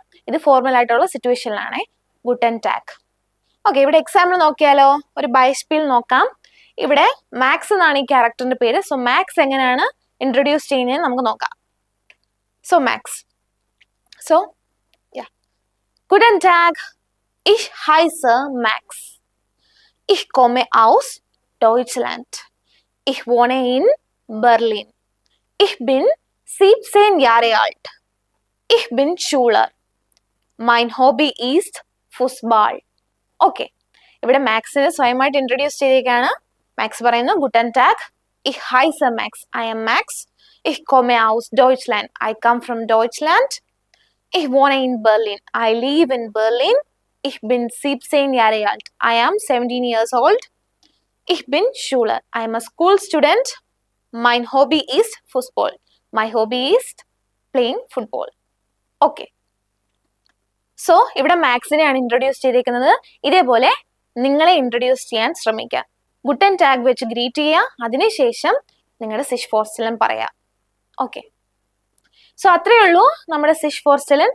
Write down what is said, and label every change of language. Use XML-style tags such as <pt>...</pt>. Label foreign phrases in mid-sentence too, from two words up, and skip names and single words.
<ml>ഇത് ഫോർമൽ ആയിട്ടുള്ള സിറ്റുവേഷനിലാണേ</ml> <de>Guten Tag.</de> <ml>ഓക്കെ, ഇവിടെ എക്സാമ്പിൾ നോക്കിയാലോ. ഒരു ബൈസ്പീൽ നോക്കാം. ഇവിടെ മാക്സ് എന്നാണ് ഈ ക്യാരക്ടറിന്റെ പേര്. സോ മാക്സ് എങ്ങനെയാണ് ഇൻട്രൊഡ്യൂസ് ചെയ്യുന്നത് നമുക്ക് നോക്കാം. സോ മാക്സ്, സോ</ml> <de>Guten Tag, ich heiße Max, ich komme aus Deutschland, ich wohne in Berlin, ich bin 17 Jahre alt, ich bin Schüler, mein Hobby ist Fußball.</de> <ml>ഓക്കെ, ഇവിടെ മാക്സിനെ സ്വയമായിട്ട് ഇൻട്രൊഡ്യൂസ് ചെയ്തേക്കാണ്. മാക്സ് പറയുന്നു</ml> <de>Guten Tag, ich heiße Max,</de> <en>I am Max,</en> <de>ich komme aus Deutschland,</de> <en>I come from Deutschland,</en> <de>ich wohne in Berlin,</de> <en>I live in Berlin,</en> <de>ich bin 17 Jahre alt,</de> <en>I am 17 years old,</en> <de>ich bin Schüler,</de> <en>I am a school student,</en> <de>mein Hobby ist Fußball,</de> <en>my hobby is playing football.</en> <ml>ഓക്കെ, സോ ഇവിടെ മാക്സിനെയാണ് ഇൻട്രൊഡ്യൂസ് ചെയ്തേക്കുന്നത്. ഇതേപോലെ നിങ്ങളെ ഇൻട്രൊഡ്യൂസ് ചെയ്യാൻ ശ്രമിക്കുക.</ml> <de>Guten Tag</de> <ml>വെച്ച് ഗ്രീറ്റ് ചെയ്യുക, അതിനുശേഷം നിങ്ങളുടെ</ml> <de>sich vorstellen</de> <ml>പറയാം. ഓക്കെ, സോ അത്രയേ ഉള്ളൂ നമ്മുടെ</ml> <de>sich vorstellen.</de>